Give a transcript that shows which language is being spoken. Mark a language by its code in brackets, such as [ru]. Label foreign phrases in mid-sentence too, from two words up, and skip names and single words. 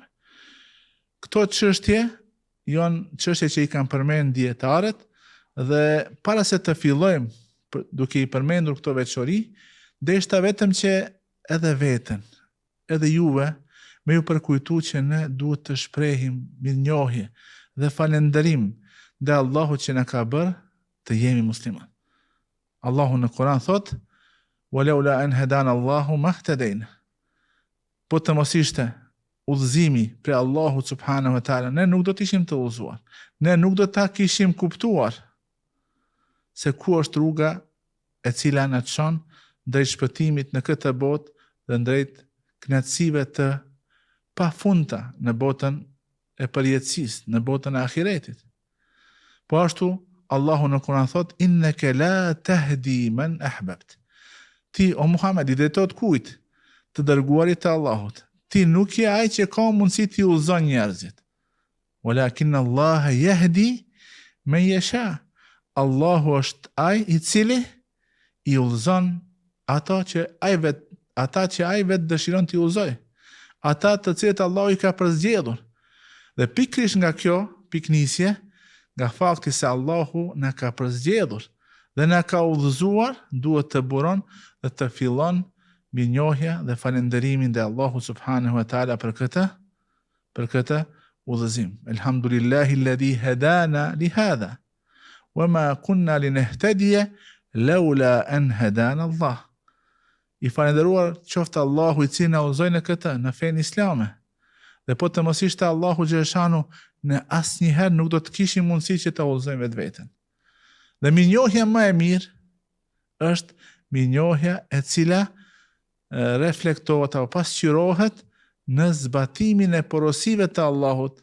[sq] Këto çështje janë çështje që i kanë përmend dietarët dhe para se të fillojmë duke i përmendur këto veçori, deshta vetëm që edhe veten, edhe juve, me ju përkujtu që ne duhet të shprehim mirënjohje dhe falënderim dhe Allahu që na ka bërë të jemi musliman. Allahu në Kur'an thot: [ar] ولولا أن هدانا الله ما اهتدينا. [sq] Po të mos ishte udhëzimi prej Allahut [ar] سبحانه وتعالى, [sq] ne nuk do të ishim të udhëzuar. Ne nuk do ta kishim kuptuar se ku është rruga e cila na çon drejt shpëtimit në këtë botë dhe drejt kënaqësive të pafundta në botën e përjetësisë, në botën e ahiretit. Po ashtu Allahu në Kur'an thot: [ar] إنك لا تهدي من أحببت. [sq] Ti o Muhammed i drejtohet kujt? Të dërguarit të Allahut. Ti nuk je ai që ka mundësi t'i udhëzon njerëzit. [ar] ولكن الله يهدي من يشاء. [sq] Allahu është ai i cili i udhëzon ata që ai vet dëshiron t'i udhëzoj. Ata të cilët Allahu i ka përzgjedhur. Dhe pikërisht nga kjo piknisje, nga fakti se Allahu na ka përzgjedhur dhe na ka udhëzuar, duhet të buron dhe të fillon mirënjohja dhe falënderimin dhe Allahu [ar] سبحانه وتعالى [sq] për këtë udhëzim. [ar] الحمد لله الذي هدانا لهذا وما كنا لنهتدي لولا أن هدانا الله. [sq] I falënderuar qoftë Allahu i cili na udhëzoi në këtë, në fenë islame. Dhe po të mos ishte Allahu xhaleshanu, ne asnjëherë nuk do të kishim mundësi që ta udhëzojmë vetveten. Dhe mirënjohja më e mirë është mirënjohja e cila reflektohet apo pasqyrohet në zbatimin e porosive të Allahut